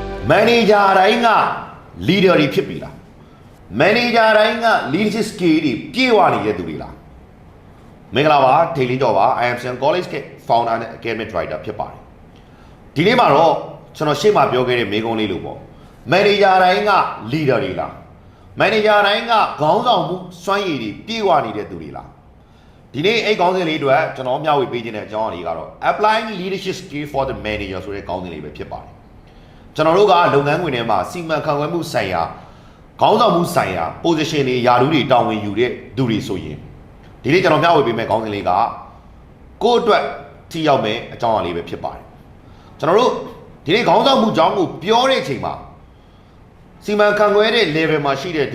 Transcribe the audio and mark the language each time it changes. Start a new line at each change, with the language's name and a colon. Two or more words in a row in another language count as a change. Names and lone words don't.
Burmese: manager တိုင်းက leader တွေဖြစ်ပြီလား manager တိုင်းက
English: leadership skill
Burmese: တွေပြေဝနေတဲ့သူတွေလားမင်္ဂလာပါဒေလင်းကျော်ပါ
English: I am Sian College
Burmese: က founder နဲ့ academic writer ဖြစ်ပါတယ်ဒီနေ့မှာတော့ကျွန်တော်ရှေ့မှာပြောခဲ့တဲ့မေးခွန်းလေးလို့ပေါ့ manager တိုင်းက leader တွေလား manager တိုင်းကခေါင်းဆောင်မှုစွမ်းရည်တွေပြေဝနေတဲ့သူတွေလားဒီနေ့အဲ့ခေါင်းစဉ်လေးတွေကျွန်တော်မျှဝေပေးခြင်းတဲ့အကြောင်းအရာလေးကတော့
English: applying leadership skill for the manager
Burmese: ဆိုတဲ့ခေါင်းစဉ်လေးပဲဖြစ်ပါတယ် ကျွန်တော်တို့ကလုပ်ငန်းခွင်ထဲမှာစီမံခန့်ခွဲမှုဆိုင်ရာခေါင်းဆောင်မှုဆိုင်ရာ position တွေယာထူးတွေတာဝန်ယူတဲ့သူတွေဆိုရင်ဒီနေ့ကျွန်တော်မျှဝေပေးမယ့်ခေါင်းစဉ်လေးကကိုယ့်အတွက်ထိရောက်မယ့်အကြောင်းအရာလေးပဲဖြစ်ပါတယ်ကျွန်တော်တို့ဒီနေ့ခေါင်းဆောင်မှုအကြောင်းကိုပြောတဲ့အချိန်မှာစီမံခန့်ခွဲတဲ့ level မှာရှိတဲ့သူ